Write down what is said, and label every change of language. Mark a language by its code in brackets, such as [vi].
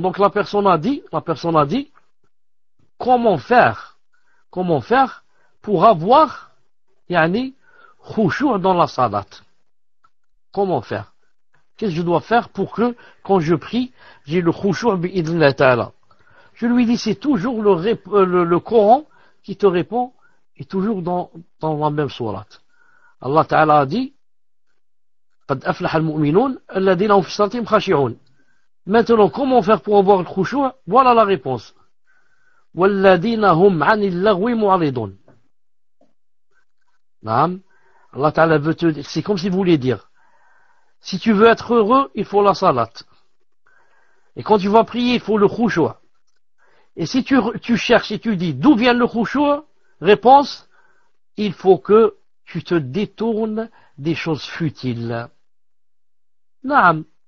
[fr] Donc la personne a dit, comment faire pour avoir khushu' dans la salat? Comment faire? Qu'est-ce que je dois faire pour que, quand je prie, j'ai le khushu' bi'idhnillah ta'ala? Je lui dis, c'est toujours le Coran qui te répond, et toujours dans la même sourate. Allah Ta'ala a dit, [ar] قد أفلح المؤمنون الذين هم في صلاتهم خاشعون. [fr] Maintenant, comment faire pour avoir le khushu'? Voilà la réponse. [ar] والذين هم عن اللغو معرضون. Naam. [fr] Allah Ta'ala veut te dire, c'est comme s'il voulait dire, si tu veux être heureux, il faut la salat. Et quand tu vas prier, il faut le khushu'. Et si tu cherches et tu dis, d'où vient le khushu'? Réponse, il faut que tu te détournes des choses futiles. Naam.